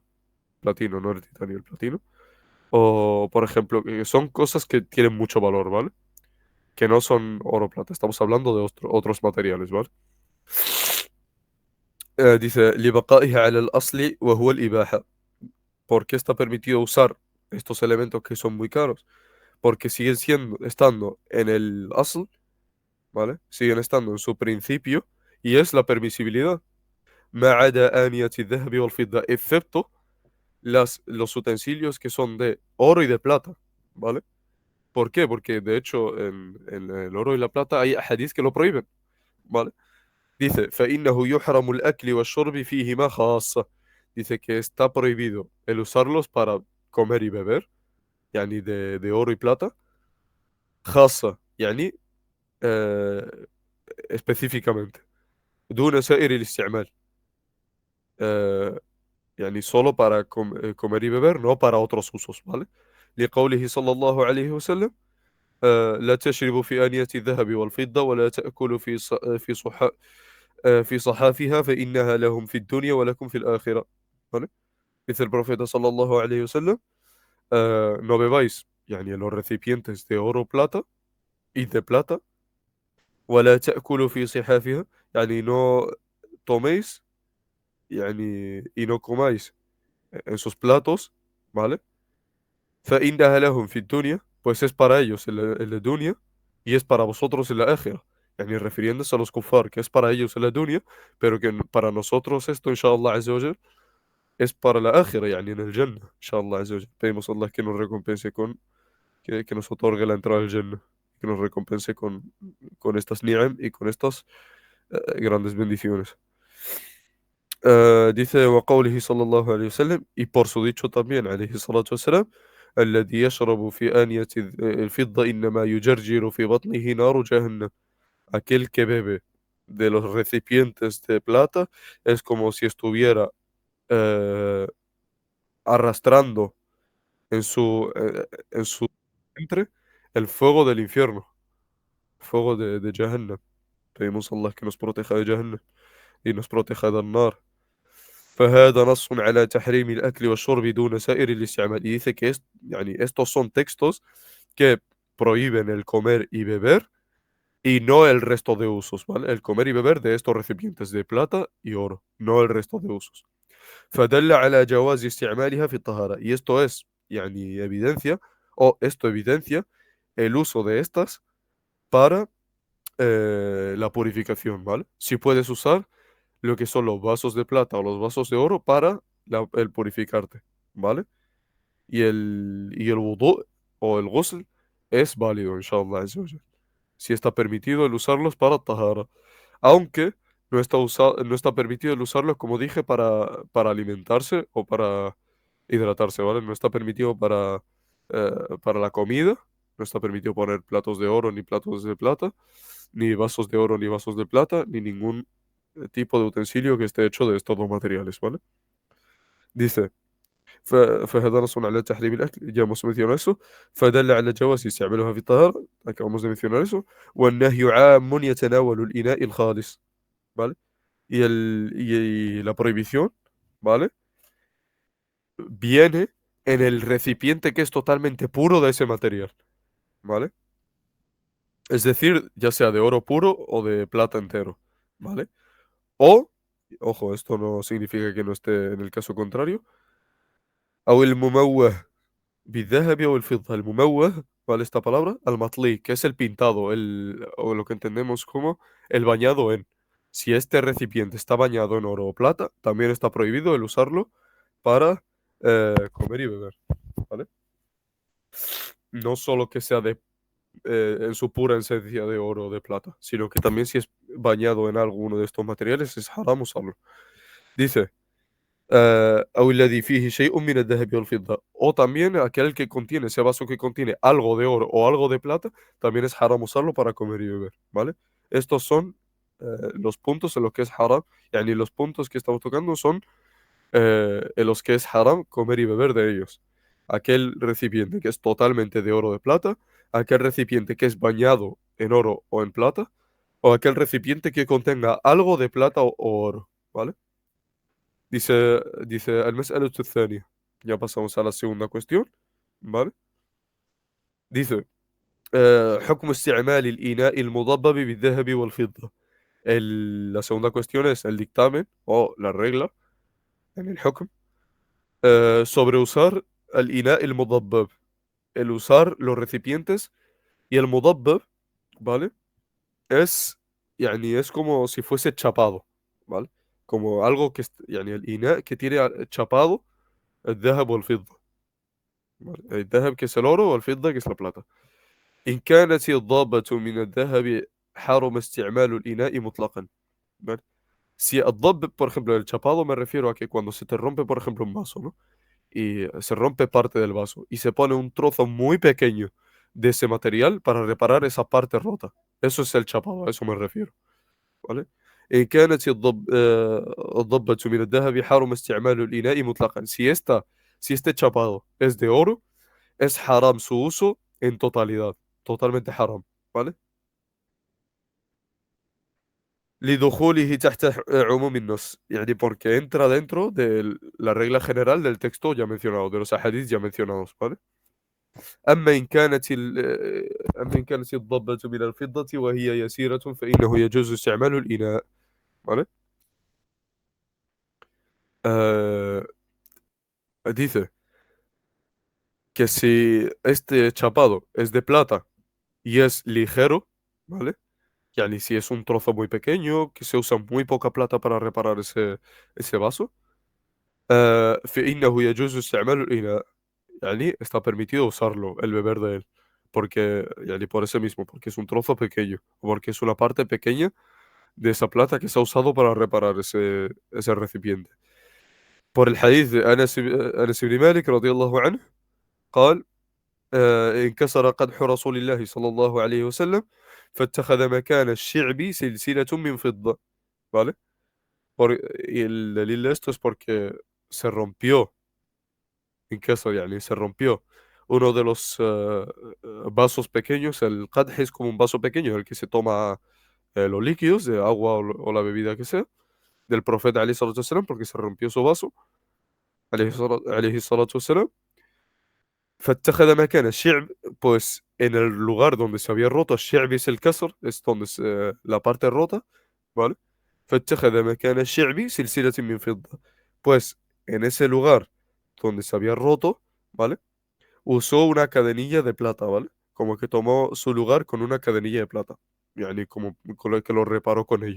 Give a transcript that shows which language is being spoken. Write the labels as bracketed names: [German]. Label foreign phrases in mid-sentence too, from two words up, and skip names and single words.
[Spanish] Platino, no el titanio, el platino. O, por ejemplo, que son cosas que tienen mucho valor, ¿vale? Que no son oro plata. Estamos hablando de otros materiales, ¿vale? Dice, [Arabic] لبقائها على الأصل وهو الإباحة. [Spanish] ¿Por qué está permitido usar estos elementos que son muy caros? Porque siguen estando en el asl, ¿vale? Siguen estando en su principio y es la permisibilidad. [Arabic] ما عدا آنية الذهب والفضة, [Spanish] excepto los utensilios que son de oro y de plata, ¿vale? ¿Por qué? Porque de hecho en el oro y la plata hay hadith que lo prohíben, ¿vale? Dice, [Arabic] فإنه يحرم الأكل والشرب فيهما خاصة. [Spanish] Dice que está prohibido el usarlos para comer y beber, يعني de oro y plata. [Arabic] خاصة, يعني específicamente. دون سائر الاستعمال. آه، يعني [Spanish] solo para comer y beber, no para otros usos, ¿vale? [Arabic] لقوله صلى الله عليه وسلم لا تشربوا في آنية الذهب والفضة ولا تأكلوا في صحافها فإنها لهم في الدنيا ولكم في الآخرة, [Spanish] ¿vale? Dice el profeta [Arabic] صلى الله عليه وسلم, [Spanish] no bebáis, yani en los recipientes de oro plata y de plata, [Arabic] ولا تأكلوا في صحافها, يعني [Spanish] no toméis, يعني, y no comáis en sus platos, ¿vale? فإنها لهم في الدنيا, pues es para ellos en la dunya y es para vosotros en la ákhira. Yani refiriéndose a los kuffar, que es para ellos en la dunya, pero que para nosotros esto, [Arabic] إن شاء الله عز وجل, [Spanish] es para la ákhira, yani en el Jannah, [Arabic] إن شاء الله عز وجل. [Spanish] Pedimos a Allah que nos recompense que nos otorgue la entrada al Jannah, que nos recompense con estas ni'am y con estas grandes bendiciones. [Arabic] Dice وقوله صلى الله عليه وسلم [Spanish] y por su dicho también [Arabic] عليه الصلاة والسلام الذي يشرب في آنية الفضة إنما يجرجر في بطنه نار جهنم. [Spanish] Aquel que bebe de los recipientes de plata es como si estuviera eh, arrastrando en su vientre el fuego del infierno, fuego de Jahannam. Pedimos a Allah que nos proteja de Jahannam y nos proteja del nar. [Arabic] فهذا نص على تحريم الأكل والشرب دون سائر الاستعمال. [Spanish] Y dice que yani, estos son textos que prohíben el comer y beber y no el resto de usos, ¿vale? El comer y beber de estos recipientes de plata y oro, no el resto de usos. [Arabic] فدل على جواز استعمالها في الطهارة. [Spanish] Y esto es, yani, evidencia, o esto evidencia el uso de estas para la purificación, ¿vale? Si puedes usar lo que son los vasos de plata o los vasos de oro para el purificarte, ¿vale? Y el wudu o el ghusl es válido, [Arabic] إن شاء الله عز وجل. [Spanish] Si está permitido el usarlos para tahara, aunque no está permitido el usarlos, como dije, para alimentarse o para hidratarse, ¿vale? No está permitido para la comida, no está permitido poner platos de oro ni platos de plata, ni vasos de oro ni vasos de plata, ni ningún tipo de utensilio que esté hecho de estos dos materiales, ¿vale? Dice, [Arabic] فهذا نص على تحريم الأكل, [Spanish] ya hemos mencionado eso, [Arabic] فدل على جواز استعمالها في الطهارة, [Spanish] acabamos de mencionar eso, [Arabic] والنهي عام يتناول الإناء الخالص, [Spanish] ¿vale? Y la prohibición, ¿vale? Viene en el recipiente que es totalmente puro de ese material, ¿vale? Es decir, ya sea de oro puro o de plata entero, ¿vale? O, ojo, esto no significa que no esté en el caso contrario, [Arabic] أو المموه بالذهب أو الفضة. المموه, [Spanish] ¿vale? Esta palabra, [Arabic] المطلي, [Spanish] que es el pintado, o lo que entendemos como el bañado en. Si este recipiente está bañado en oro o plata, también está prohibido el usarlo para comer y beber, ¿vale? No solo que sea en su pura esencia de oro o de plata, sino que también si es bañado en alguno de estos materiales es haram usarlo. Dice, أو الذي فيه شيء من الذهب والفضة. O también aquel que contiene, ese vaso que contiene algo de oro o algo de plata, también es haram usarlo para comer y beber, ¿vale? Estos son los puntos en los que es haram, yani los puntos que estamos tocando son en los que es haram comer y beber de ellos. Aquel recipiente que es totalmente de oro o de plata, aquel recipiente que es bañado en oro o en plata, o aquel recipiente que contenga algo de plata o oro, ¿vale? [Arabic] Dice المسألة الثانية. [Spanish] Ya pasamos a la segunda cuestión, ¿vale? [Arabic] Dice حكم استعمال الإناء المضبب بالذهب والفضة. [Spanish] La segunda cuestión es el dictamen o la regla en el حكم sobre usar el [Arabic] إناء المضبب, [Spanish] el usar los recipientes y el mudabbab, ¿vale? Es, yani, es como si fuese chapado, ¿vale? Como algo que, yani, el إناء que tiene chapado [Arabic] الذهب والفضة, [Spanish] ¿vale? El ذهب que es el oro o el fidda que es la plata. [Arabic] إن كانت الضابة من الذهب حرم استعمال الإناء مطلقا, [Spanish] ¿vale? Si الضب, por ejemplo, el chapado me refiero a que cuando se te rompe, por ejemplo, un vaso, ¿no? Y se rompe parte del vaso y se pone un trozo muy pequeño de ese material para reparar esa parte rota. Eso es el chapado, a eso me refiero, ¿vale? [Arabic] إن كانت الضبة من الذهب حرم استعمال الإناء مطلقا. [Spanish] Si este chapado es de oro, es haram su uso en totalidad, totalmente haram, ¿vale? [Arabic] لدخوله تحت عموم النص, يعني [Spanish] porque entra dentro de la regla general del texto ya mencionado, de los ahadith ya mencionados, ¿vale? [Arabic] أما إن كانت أما إن كانت الضبة من الفضة وهي يسيرة فإنه يجوز استعمال الإناء. [Spanish] ¿vale? Eh, dice que si este chapado es de plata y es ligero, ¿vale? Yani si es un trozo muy pequeño, que se usa muy poca plata para reparar ese vaso, [Arabic] فإنه يجوز استعمال الإناء. [Spanish] Yani está permitido usarlo, el beber de él. Porque, yani por eso mismo, porque es un trozo pequeño, o porque es una parte pequeña de esa plata que se ha usado para reparar ese recipiente. [Arabic] por الحديث de أنس بن مالك رضي الله عنه قال انكسر قدح رسول الله صلى الله عليه وسلم فاتخذ مكان الشعب سلسلة من فضة. [Spanish] ¿Vale? Y el دليل de esto es porque se rompió, incasar, يعني se rompió uno de los vasos pequeños. El qadh es como un vaso pequeño en el que se toma los líquidos de agua o la bebida que sea, del profeta [Arabic] عليه الصلاة والسلام, [Spanish] porque se rompió su vaso [Arabic] عليه الصلاة والسلام. فاتخذ مكان الشعب, [Spanish] pues en el lugar donde se había roto, الشعب es el kasr, es donde la parte rota, ¿vale? [Arabic] فاتخذ مكان الشعب سلسلة من فضة, [Spanish] pues en ese lugar donde se había roto, ¿vale? Usó una cadenilla de plata, ¿vale? Como que tomó su lugar con una cadenilla de plata, يعني como con lo que lo reparó con ello.